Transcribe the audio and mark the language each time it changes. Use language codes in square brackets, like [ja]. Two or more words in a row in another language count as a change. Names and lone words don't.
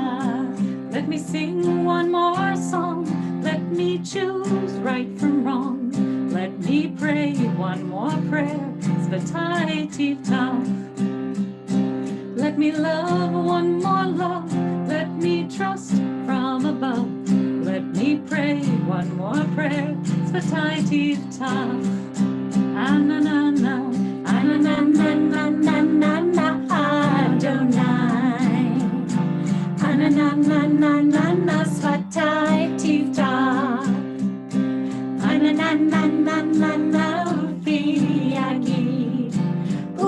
[en] Let me sing one more song, let me choose right from wrong, let me pray one more prayer, [he] שפתי תפתח. [en] Let me love one more love, let me trust from above, let me pray one more prayer, [he] שפתי תפתח. Ananana, ananana, Adonai. Ananana, שפתי תפתח. Ananana, ופי יגיד.